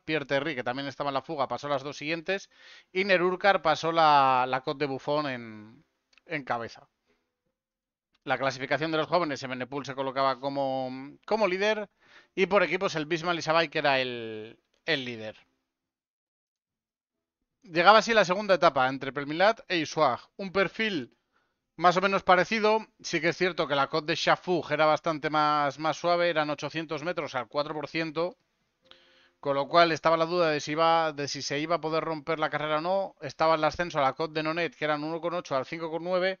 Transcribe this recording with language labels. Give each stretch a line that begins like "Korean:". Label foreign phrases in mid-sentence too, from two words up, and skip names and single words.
Spanish: Pierre Terry, que también estaba en la fuga, pasó las 2 siguientes. Y Nerurkar pasó la Côte de Buffon en cabeza. La clasificación de los jóvenes, Evenepoel se colocaba como líder y por equipos el Bismarck Isabay, que era el líder. Llegaba así la segunda etapa entre Pelmilat e Isuag. Un perfil más o menos parecido. Sí que es cierto que la Côte de Chafoug era bastante más suave, eran 800 metros al 4%. Con lo cual estaba la duda de si se iba a poder romper la carrera o no. Estaba el ascenso a la Côte de Nonet, que eran 1,8 al 5,9.